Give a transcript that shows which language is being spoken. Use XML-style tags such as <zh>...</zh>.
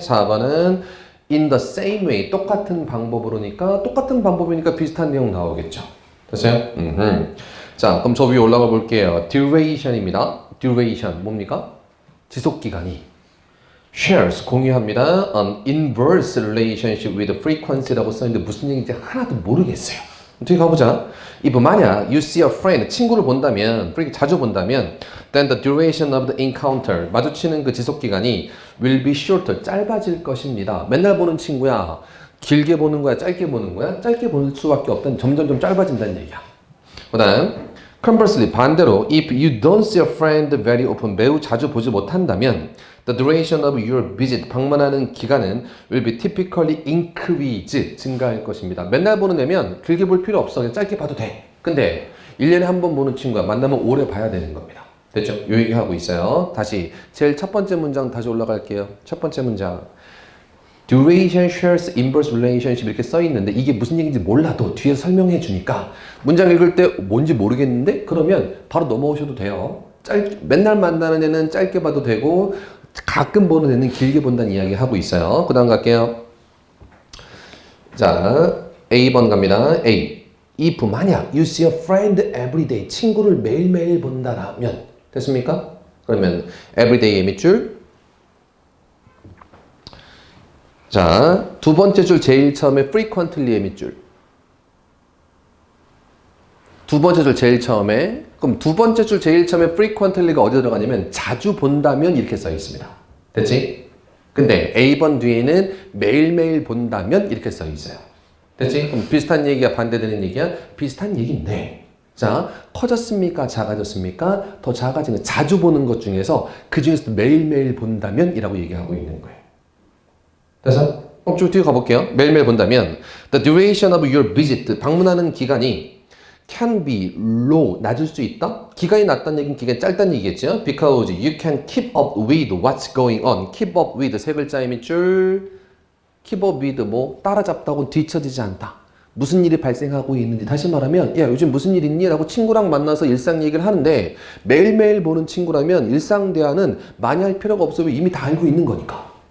<ko>4번은</ko> <en>in the same way,</en> <ko>똑같은 방법으로니까 똑같은 방법이니까 비슷한 내용 나오겠죠. 됐어요? 자, 그럼 저 위에 올라가 볼게요. duration입니다. duration 뭡니까? 지속기간이. shares 공유합니다.</ko> <en>an inverse relationship with frequency</en> <ko>라고 써있는데 무슨 얘기인지 하나도 모르겠어요. 뒤에 가보자.</ko> <en>if</en> <ko>만약</ko> <en>you see a friend,</en> <ko>친구를 본다면, 자주 본다면</ko> <en>then the duration of the encounter,</en> <ko>마주치는 그 지속기간이</ko> <en>will be shorter,</en> <ko>짧아질 것입니다. 맨날 보는 친구야. 길게 보는 거야? 짧게 보는 거야? 짧게 볼 수밖에 없다는, 점점 짧아진다는 얘기야. 그 다음</ko> <en>conversely,</en> <ko>반대로</ko> <en>if you don't see a friend very often,</en> <ko>매우 자주 보지 못한다면</ko> <en>the duration of your visit,</en> <ko>방문하는 기간은</ko> <en>will be typically increase,</en> <ko>증가할 것입니다. 맨날 보는 애면 길게 볼 필요 없어. 그냥 짧게 봐도 돼. 근데 1년에 한 번 보는 친구야. 만나면 오래 봐야 되는 겁니다. 됐죠? 요 얘기하고 있어요. 다시 제일 첫 번째 문장 다시 올라갈게요. 첫 번째 문장.</ko> <en>duration shares inverse relationship</en> <ko>이렇게 써 있는데 이게 무슨 얘기인지 몰라도 뒤에서 설명해 주니까 문장 읽을 때 뭔지 모르겠는데 그러면 바로 넘어오셔도 돼요. 맨날 만나는 애는 짧게 봐도 되고 가끔 보는 애는 길게 본다는 이야기 하고 있어요. 그 다음 갈게요. 자, A번 갑니다. A.</ko> <en>if</en> <ko>만약</ko> <en>you see a friend every day,</en> <ko>친구를 매일매일 본다라면 됐습니까? 그러면 everyday의 밑줄. 자, 두 번째 줄 제일 처음에 frequently의 밑줄. 두 번째 줄 제일 처음에, 그럼 두 번째 줄 제일 처음에 frequently가 어디 들어가냐면 자주 본다면 이렇게 써 있습니다. 됐지? 근데 A번 뒤에는 매일매일 본다면 이렇게 써 있어요. 됐지? 그럼 비슷한 얘기야, 반대되는 얘기야? 비슷한 얘기인데, 자, 커졌습니까? 작아졌습니까? 더 작아진 거, 자주 보는 것 중에서 그 중에서 매일매일 본다면 이라고 얘기하고 있는 거예요. 그래서 좀 뒤에 가볼게요. 매일매일 본다면</ko> <en>the duration of your visit,</en> <ko>방문하는 기간이</ko> <en>can be low,</en> <ko>낮을 수 있다? 기간이 낮다는 얘기는 기간이 짧다는 얘기겠죠?</ko> <en>Because you can keep up with what's going on. keep up with</en> <ko>세 글자의 밑줄. keep up with 뭐 따라잡다고 뒤처지지 않다. 무슨 일이 발생하고 있는지, 다시 말하면 야 요즘 무슨 일 있니? 라고 친구랑 만나서 일상 얘기를 하는데 매일매일 보는 친구라면 일상 대화는 많이 할 필요가 없어. 이미 다 알고 있는 거니까.</ko>